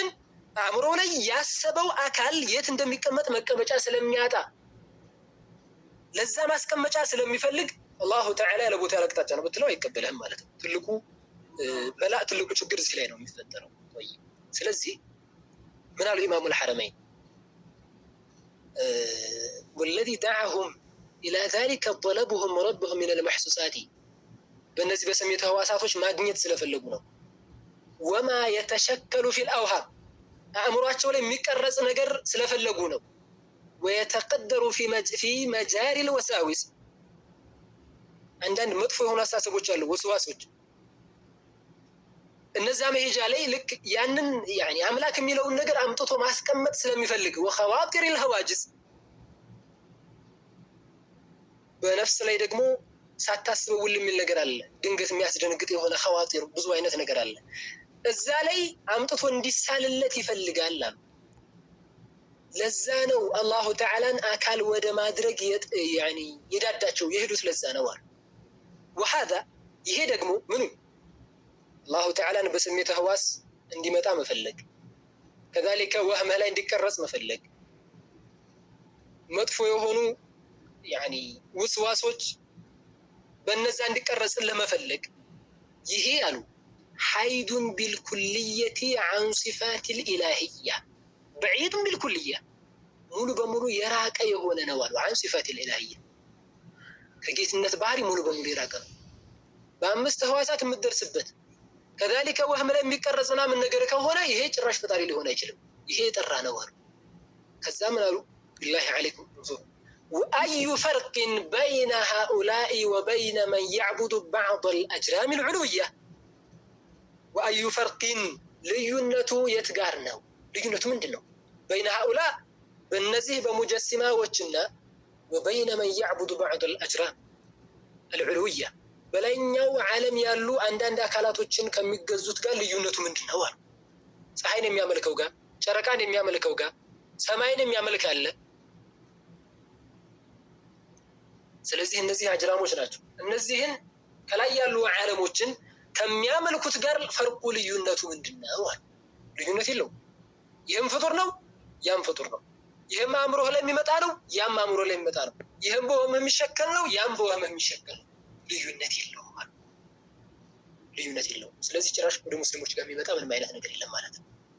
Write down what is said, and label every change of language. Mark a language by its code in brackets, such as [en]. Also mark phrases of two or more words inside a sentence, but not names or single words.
[am] አእምሮ ላይ ያሰበው አካል የት እንደሚቀመጥ መቀመጫ ስለሚያጣ ለዛ ማስቀመጫ ስለሚፈልግ አላሁ ተዓላ ያለ ቦታ ያለ አቅጣጫ ነው ብትለው አይቀበልህም ማለት ነው። ትልቁ ችግር እዚህ ላይ ነው የሚፈጠረው። ስለዚህ ምን አሉ ኢማሙ الحرمين [ar] والذي دعاهم إلى ذلك طلبهم ربهم من المحسوسات [am] በእነዚህ በስሜት ህዋሳቶች ማግኘት ስለፈለጉ ነው። [ar] وما يتشكل في الأوهام [am] አእምሯቸው ላይ የሚቀረጽ ነገር ስለፈለጉ ነው። [ar] ويتقدر في مجاري الوساوس [am] አንዳንድ መጥፎ የሆኑ አስተሳሰቦች አሉ፣ ወስዋሶች። እነዛ መሄጃ ላይ ልክ ያንን يعني አምላክ የሚለውን ነገር አምጥቶ ማስቀመጥ ስለሚፈልግ [ar] وخواطر الهواجس [am] በነፍስ ላይ ደግሞ ሳታስበው ውል የሚል ነገር አለ። ድንገት የሚያስደነግጥ የሆነ ኸዋጢር ብዙ አይነት ነገር አለ። እዛ ላይ አምጥቶ እንዲሳልለት ይፈልጋል አሉ። ለዛ ነው አላሁ ተዓላን አካል ወደ ማድረግ يعني የዳዳቸው የሄዱት ለዛ ነው አሉ። وهذا ይሄ ደግሞ ምኑ አላሁ ተዓላን በስሜት ህዋስ እንዲመጣ መፈለግ፣ كذلك ወህመ ላይ እንዲቀረጽ መፈለግ፣ መጥፎ የሆኑ يعني ውስዋሶች በእነዛ እንዲቀረጽልህ መፈለግ። ይሄ አሉ [ar] بعيد بالكلية عن صفات الإلهية بعيد بالكلية [am] ሙሉ በሙሉ የራቀ የሆነ ነው አሉ [ar] عن صفات الإلهية [am] ከጌትነት ባህሪ ሙሉ በሙሉ የራቀ ነው። በአምስት ህዋሳት የምትደርስበት كذلك ወህም ላይ የሚቀረጽ ምናምን ነገር ከሆነ ይሄ ጭራሽ ፈጣሪ ሊሆን አይችልም። ይሄ የጠራ ነው አሉ። ከዛ ምን አሉ [ar] بالله عليكم وأي فرق بين هؤلاء وبين من يعبد بعض الأجرام العلوية وأي فرق [am] ልዩነቱ የት ጋር ነው? ልዩነቱ ምንድነው? [ar] بين هؤلاء [am] በእነዚህ በሙጀሲማዎችና [ar] وبين من يعبد بعض الأجرام العلوية [am] በላይኛው ዓለም ያሉ አንዳንድ አካላቶችን ከሚገዙት ጋር ልዩነቱ ምንድነው አሉ። ፀሐይን የሚያመልከው ጋር፣ ጨረቃን የሚያመልከው ጋር፣ ሰማይን የሚያመልክ አለ። ስለዚህ እነዚህ አጅራሞች ናቸው። እነዚህን ከላይ ያሉ ዓለሞችን ከሚያመልኩት ጋር ፈርቁ ልዩነቱ ምንድነው አሉ። ልዩነት የለውም። ይህም ፍጡር ነው፣ ያም ፍጡር ነው። ይህም አእምሮህ ላይ የሚመጣ ነው፣ ያም አእምሮ ላይ የሚመጣ ነው። ይህም በወህም የሚሸከል ነው፣ ያም በወህም የሚሸከል ነው። ልዩነት የለውም አሉ። ልዩነት የለውም። ስለዚህ ጭራሽ ወደ ሙስሊሞች ጋር የሚመጣ ምንም አይነት ነገር የለም ማለት ነው።